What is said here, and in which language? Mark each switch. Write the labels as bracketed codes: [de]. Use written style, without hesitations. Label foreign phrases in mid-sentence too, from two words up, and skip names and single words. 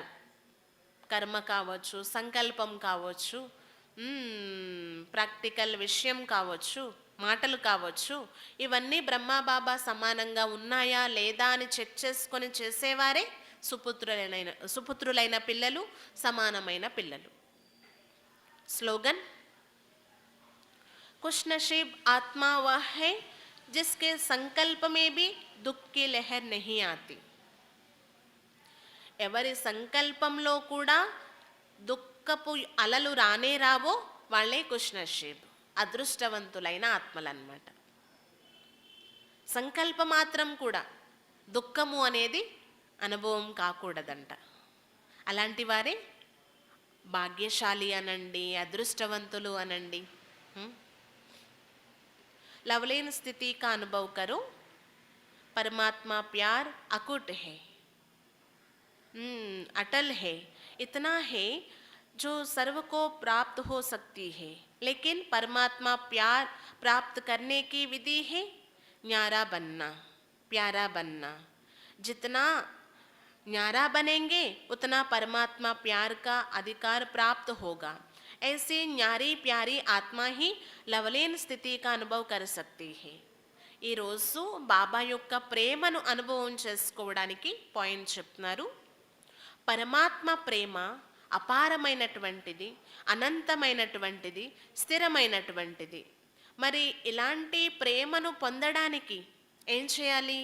[te] కర్మ కావచ్చు, సంకల్పం కావచ్చు, ప్రాక్టికల్ విషయం కావచ్చు, మాటలు కావచ్చు, ఇవన్నీ బ్రహ్మ బాబా సమానంగా ఉన్నాయా లేదా అని చెక్ చేసుకొని చేసేవారే సుపుత్రులైన పిల్లలు, సమానమైన పిల్లలు. [hi] స్లోగన్ खुश नसीब आत्मा वह है जिसके संकल्प में भी दुख की लहर नहीं आती. [te] ఎవరి సంకల్పంలో కూడా దుఃఖపు అలలు రానే రావో వాళ్ళే [hi] खुश नसीब, [te] అదృష్టవంతులైన ఆత్మలన్నమాట. సంకల్ప మాత్రం కూడా దుఃఖము అనేది అనుభవం కాకూడదంట. అలాంటి వారే భాగ్యశాలి అనండి, అదృష్టవంతులు అనండి. [hi] लवलीन स्थिति का अनुभव करो. परमात्मा प्यार अकुट है, अटल है, इतना है जो सर्व को प्राप्त हो सकती है. लेकिन परमात्मा प्यार प्राप्त करने की विधि है न्यारा बनना, प्यारा बनना. जितना न्यारा बनेंगे उतना परमात्मा प्यार का अधिकार प्राप्त होगा. ऐसी न्यारी प्यारी आत्मा ही लवलीन स्थिति का अनुभव कर सकती है. [te] ఈరోజు బాబా యొక్క ప్రేమను అనుభవం చేసుకోవడానికి పాయింట్ చెప్తున్నారు. పరమాత్మ ప్రేమ అపారమైనటువంటిది, అనంతమైనటువంటిది, స్థిరమైనటువంటిది. మరి ఇలాంటి ప్రేమను పొందడానికి ఏం చేయాలి?